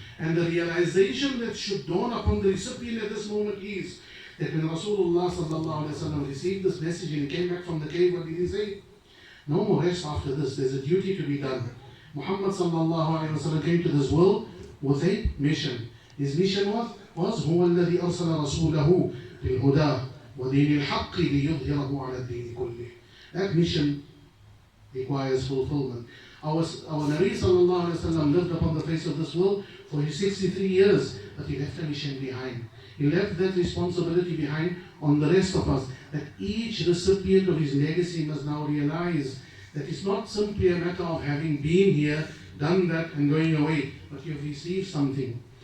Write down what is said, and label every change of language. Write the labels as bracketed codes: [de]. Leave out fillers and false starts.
[en] And the realization that should dawn upon the recipient at this moment is that when Rasulullah sallallahu alayhi wa sallam received this message and he came back from the cave, what did he say? No more rest after this. There's a duty to be done. Muhammad sallallahu alayhi wa sallam came to this world with a mission. His mission was [ar] هو الذي أرسل رسوله بالهدى ودين الحق ليظهره على الدين كله. [en] That mission requires fulfillment. Our Nabi sallallahu alayhi wa sallam lived upon the face of this world for his 63 years, but he left a mission behind. He left that responsibility behind on the rest of us, that each recipient of his legacy must now realize that it's not simply a matter of having been here, done that and going away, but you've received something.